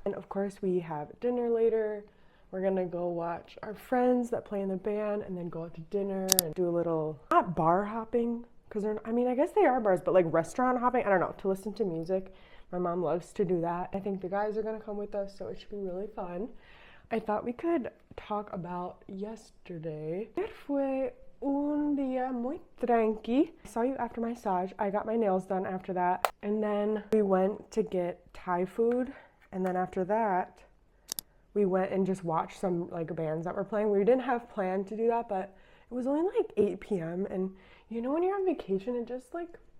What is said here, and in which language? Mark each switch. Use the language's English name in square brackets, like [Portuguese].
[English] And of course we have dinner later. We're gonna go watch our friends that play in the band and then go out to dinner and do a little, not bar hopping, because I mean, I guess they are bars, but like restaurant hopping, I don't know, to listen to music. My mom loves to do that. I think the guys are gonna come with us, so it should be really fun. I thought we could talk about yesterday. [Spanish] Ayer fue un día muy tranqui. [English] I saw you after my massage. I got my nails done after that. And then we went to get Thai food. And then after that, we went and just watched some like bands that were playing. We didn't have planned to do that, but it was only like 8 p.m. And you know when you're on vacation, it just like,